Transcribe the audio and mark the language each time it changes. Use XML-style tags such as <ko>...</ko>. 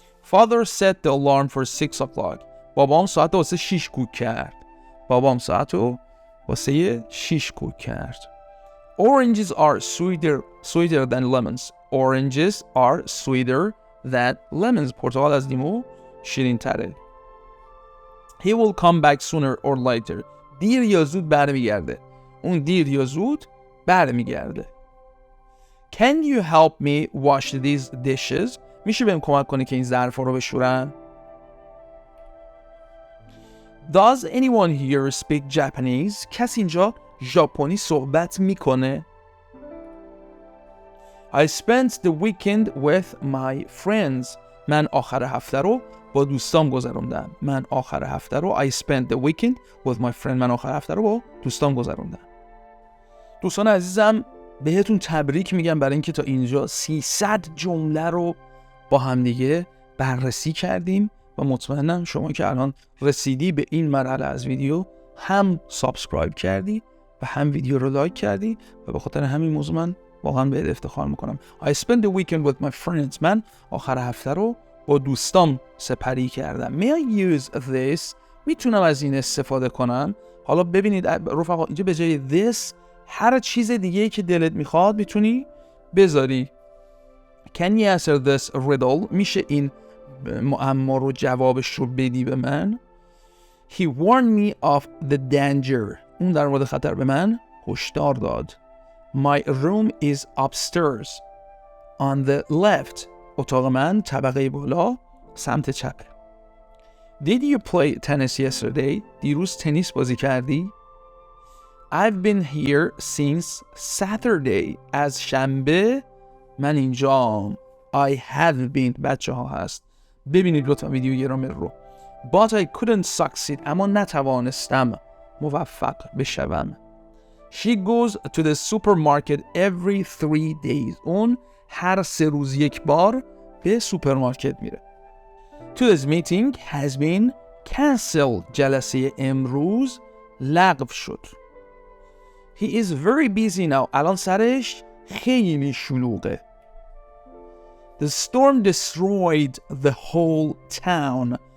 <en>Father set the alarm for 6 o'clock.</en> <fa>بابام ساعت واسه 6 کوک کرد. بابام ساعت واسه 6 کوک کرد.</fa> <en>Oranges are sweeter than lemons. Oranges are sweeter than lemons.</en> <fa>پرتقال از لیمو شیرین تره.</fa> <en>He will come back sooner or later.</en> <fa>دیر یا زود برمیگرده. اون دیر یا زود برمیگرده.</fa> <en>Can you help me wash these dishes?</en> <fa>میشه بهم کمک کنی که این ظرفا رو بشورم؟</fa> <en>Does anyone here speak Japanese?</en> <fa>کسی اینجا ژاپنی صحبت میکنه؟</fa> <en>I spent the weekend with my friends.</en> <fa>من آخر هفته رو با دوستام گذروندم. من آخر هفته رو</fa> <en>I spent the weekend with my friend.</en> <fa>من آخر هفته رو با دوستام گذروندم. دوستان عزیزم بهتون تبریک میگم برای اینکه تا اینجا 300 جمله رو با همدیگه بررسی کردیم و مطمئنم شما که الان رسیدی به این مرحله از ویدیو هم سابسکرایب کردی و هم ویدیو رو لایک کردی و به خاطر همین موضوع من واقعا به افتخار میکنم.</fa> <en>I spent the weekend with my friends.</en> <fa>من آخر هفته رو با دوستام سپری کردم.</fa> <en>May I use this?</en> <fa>میتونم از این استفاده کنم؟ حالا ببینید رفقا اینجا به جای this هر چیز دیگه که دلت میخواد میتونی بذاری.</fa> <en>Can you answer this riddle?</en> <fa>میشه این معما رو جوابش رو بدی به من؟</fa> <en>He warned me of the danger.</en> <fa>اون در مورد خطر به من هشدار داد.</fa> <en>My room is upstairs on the left.</en> <fa>اتاق من طبقه بالا سمت چپه.</fa> <en>Did you play tennis yesterday?</en> <fa>دیروز تنیس بازی کردی؟</fa> <en>I've been here since Saturday.</en> <fa>از شنبه من اینجام.</fa> <en>I have been.</en> <fa>بچه ها هست. ببینید لطفا ویدیو گرامر رو.</fa> <en>But I couldn't succeed.</en> <fa>اما نتوانستم موفق بشوم.</fa> <en>She goes to the supermarket every 3 days.</en> <fa>اون هر 3 روز یک بار به سوپرمارکت میره.</fa> <en>Today's meeting has been cancelled.</en> <fa>جلسه امروز لغو شد.</fa> <en>He is very busy now.</en> <fa>الان سرش خیلی شلوغه.</fa> <en>The storm destroyed the whole town.</en>